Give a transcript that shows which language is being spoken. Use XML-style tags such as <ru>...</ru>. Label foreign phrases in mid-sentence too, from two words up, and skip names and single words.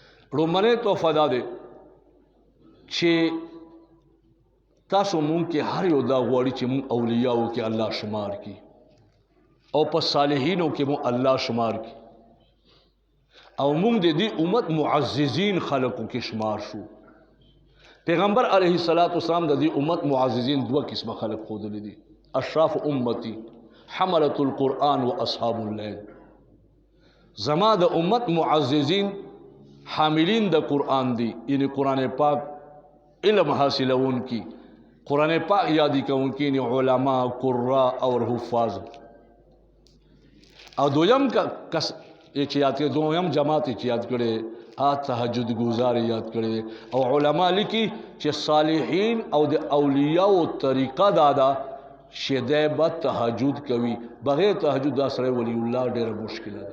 <ps>لومړی تحفه دا دی چې تاسو مونږ کې هر یو دا غواړي چې مونږ اولیاءو کې الله شمار کی او په صالحینو کې مونږ الله شمار کی او مونږ د دې امت معززین خلقو کې شمار شو. پیغمبر</ps> <ar>علیه الصلاۃ والسلام</ar> <ps>د دې امت معززین دوه قسمه خلق ښودلي دي،</ps> <ar>اشراف امتی حملة القرآن و اصحاب اللیل.</ar> <ps>زما د امت معززین حاملین د قرآن دی، یعنی قرآن پاک علم حاصلون کی، قرآن پاک یادی کون کی، یعنی علماء قراء اور حفاظ. او دویم کس چې یاد کړي، دویم جماعت چې یاد کړي تهجد گزار یاد کړي. او علما لیکي چې صالحین او د اولیاء او طریقه دادا شیدای به تهجد کوي، بغیر تهجد دا سره ولی الله ډیره مشکله ده.</ps>